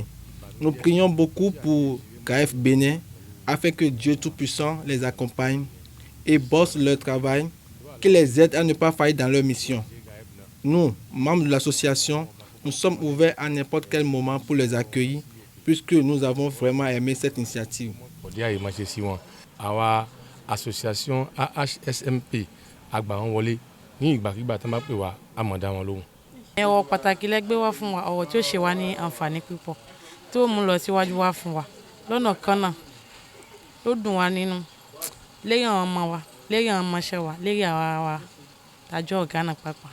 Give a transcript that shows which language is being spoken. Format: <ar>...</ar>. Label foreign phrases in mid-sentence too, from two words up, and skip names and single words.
<fr>Nous prions beaucoup pour GAEF Bénin afin que Dieu Tout-Puissant les accompagne et bosse leur travail, qu'il les aide à ne pas faillir dans leur mission. Nous, membres de l'association, nous sommes ouverts à n'importe quel moment pour les accueillir puisque nous avons vraiment aimé cette initiative.</fr> <yo>Association AHSMP agbawọn wọlé ní ìgbàkígbà tán bá pè wá àmọ̀dá wọn lóhùn. Ẹ̀wọ̀ pàtàkì lẹ́gbẹ́ wá fún wa ọ̀wọ̀ tí ó ṣe wá ní àǹfààní púpọ̀ tí ó mú lọ síwájú wá fún wa lọ́nà kan náà ló dùn wá nínú lẹ́yìn àwọn ọmọ wa lẹ́yìn àwọn ọmọọṣẹ́ wa lẹ́yìn àwa wa tàjọ́ ọ̀gá náà pàápàá.</yo>